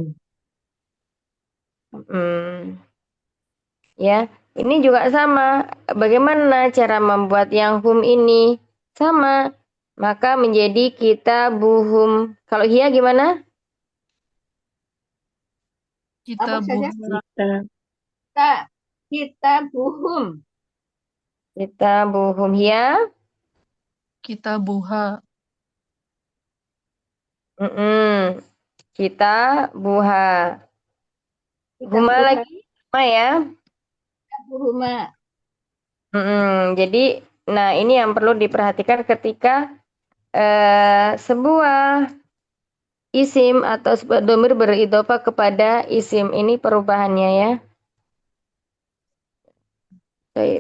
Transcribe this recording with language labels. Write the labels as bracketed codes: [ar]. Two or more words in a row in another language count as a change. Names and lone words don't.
[id] Ya, ini juga sama. Bagaimana cara membuat yang hum ini? Sama. Maka menjadi kitabuhum. Kalau hia gimana? [ar] Kita [id] Apa saja? [ar] buha, كتابهم. كتابهم هي. كتابها, كتابها. Kita Huma buha. [id] lagi sama ya. [ar] Buhuma. [id] Jadi, nah ini yang perlu diperhatikan ketika sebuah isim atau sebuah domir beridhofah kepada isim. Ini perubahannya ya. Baik.